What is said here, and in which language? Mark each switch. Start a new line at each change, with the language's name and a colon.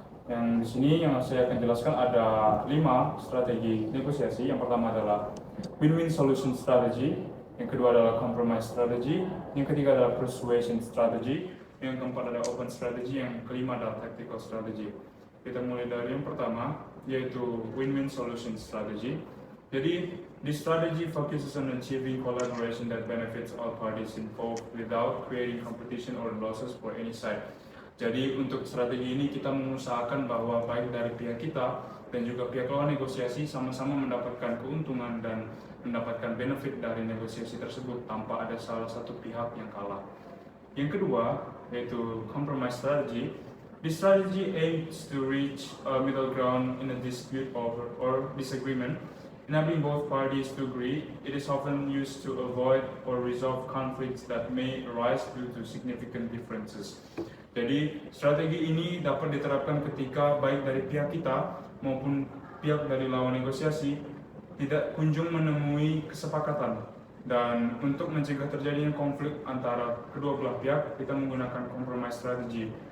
Indonesian: Yang di sini yang saya akan jelaskan ada 5 strategi negosiasi. Yang pertama adalah win-win solution strategy, yang kedua adalah compromise strategy, yang ketiga adalah persuasion strategy, yang keempat adalah open strategy, yang kelima adalah tactical strategy. Kita mulai dari yang pertama, yaitu win-win solution strategy. Jadi,
English: this strategy focuses on achieving collaboration that benefits all parties involved without creating competition or losses for any side.
Indonesian: Jadi untuk strategi ini kita mengusahakan bahwa baik dari pihak kita dan juga pihak lawan negosiasi sama-sama mendapatkan keuntungan dan mendapatkan benefit dari negosiasi tersebut tanpa ada salah satu pihak yang kalah. Yang kedua yaitu compromise strategy.
English: This strategy aims to reach a middle ground in a dispute or disagreement, enabling both parties to agree. It is often used to avoid or resolve conflicts that may arise due to significant differences.
Indonesian: Jadi strategi ini dapat diterapkan ketika baik dari pihak kita maupun pihak dari lawan negosiasi tidak kunjung menemui kesepakatan. Dan untuk mencegah terjadinya konflik antara kedua belah pihak, kita menggunakan compromise strategy.